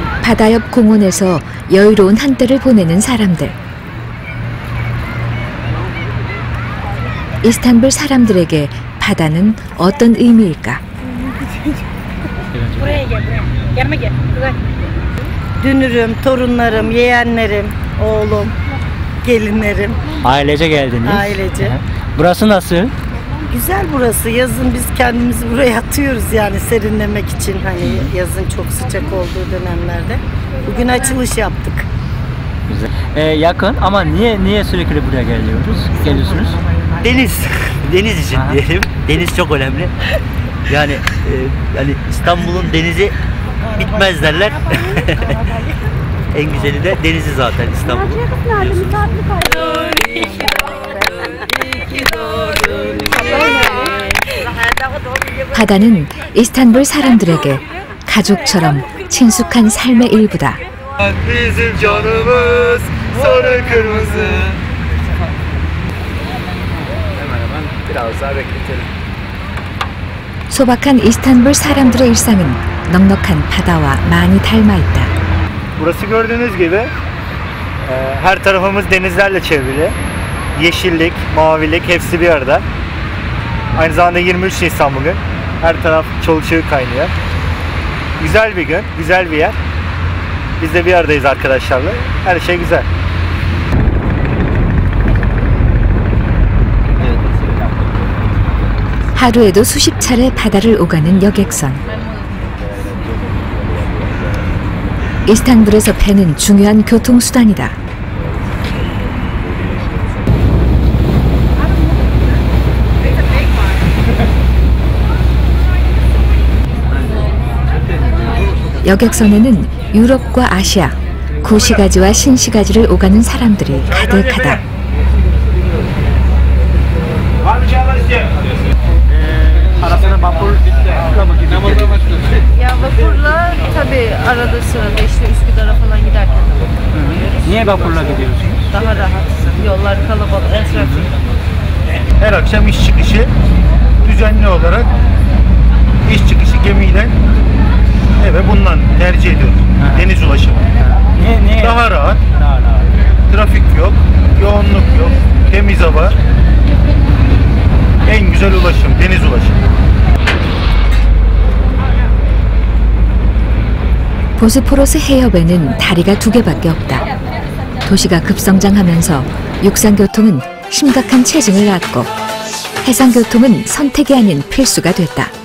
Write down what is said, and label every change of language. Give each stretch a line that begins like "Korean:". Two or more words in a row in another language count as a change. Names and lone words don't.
Korean: 바다 옆 공원에서 여유로운 한때를 보내는 사람들. 이스탄불 사람들에게 바다는 어떤 의미일까?
Turkish: Dünürüm, torunlarım, yeğenlerim, oğlum, gelinlerim. Ailece geldiniz. Ailece. Burası nasıl? Güzel burası. Yazın biz kendimizi buraya atıyoruz yani serinlemek için. Hani yazın çok sıcak olduğu dönemlerde. Bugün açılış yaptık. Güzel. Yakın ama niye sürekli buraya geliyorsunuz? Deniz için diyelim. Deniz çok önemli. Yani İstanbul'un denizi bitmez derler. En güzeli de denizi zaten İstanbul'un.
Korean: 바다는 이스탄불 사람들에게 가족처럼 친숙한 삶의 일부다.
Turkish: Bizim canımız sarı kırmızı. Hemen biraz daha bekletelim.
Korean: 소박한 이스탄불 사람들의 일상은 넉넉한 바다와 많이 닮아 있다.
Turkish: Burası gördüğünüz gibi her tarafımız denizlerle çevrili. Yeşillik, mavilik hepsi bir arada. Aynı zamanda 23 Nisan bugün. Her taraf çoluk çocuk kaynıyor. Güzel bir gün, güzel bir yer. Biz de bir aradayız arkadaşlarla. Her şey güzel.
Korean: 하루에도 수십 차례 바다를 오가는 여객선. 이스탄불에서 배는 중요한 교통수단이다. 여객선에는 유럽과 아시아, 구시가지와 신시가지를 오가는 사람들이 가득하다.
Turkish: Ya vapurla tabii arada sırada işte Üsküdar'a falan giderken de gidiyoruz. Niye vapurla gidiyorsunuz? Daha rahat. Yollar kalabalık, trafik. Her akşam iş çıkışı düzenli olarak iş çıkışı gemiyle eve bundan tercih ediyoruz. Deniz ulaşımı. Niye? Daha rahat. Trafik yok, yoğunluk yok, temiz hava. En güzel ulaşım, deniz ulaşımı.
Korean: 보스포러스 해협에는 다리가 2개밖에 없다. 도시가 급성장하면서 육상교통은 심각한 체증을 낳고 해상교통은 선택이 아닌 필수가 됐다.